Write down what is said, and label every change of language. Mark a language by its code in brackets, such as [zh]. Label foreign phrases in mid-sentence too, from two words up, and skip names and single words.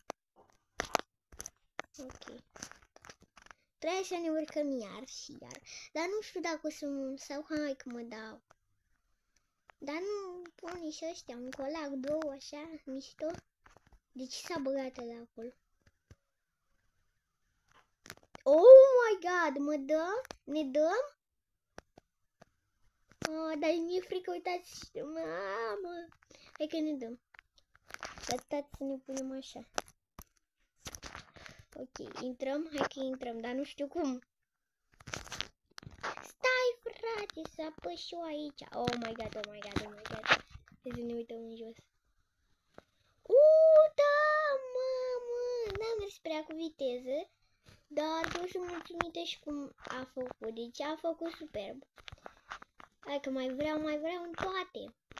[ro] Ok. Trebuie să ne urcăm iar și iar. Dar nu știu dacă o să sau hai că mă dau. Dar nu pune și ăștia un colac, două, așa, mișto. De ce s-a băgat ăla acolo? [en] Oh my god, [ro] mă dă? Ne dăm? Dar mi-e frică, uitați, mamă. Hai că ne dăm. Stați să ne punem așa. Ok, intrăm, hai că intrăm, dar nu știu cum. Stai, frate, să apăs și eu aici. [en] Oh my god. [ro] Hai să ne uităm în jos. Da, mamă, n-am mers prea cu viteză, dar eu sunt mulțumită și cum a făcut, deci a făcut superb. Hai că mai vreau în toate.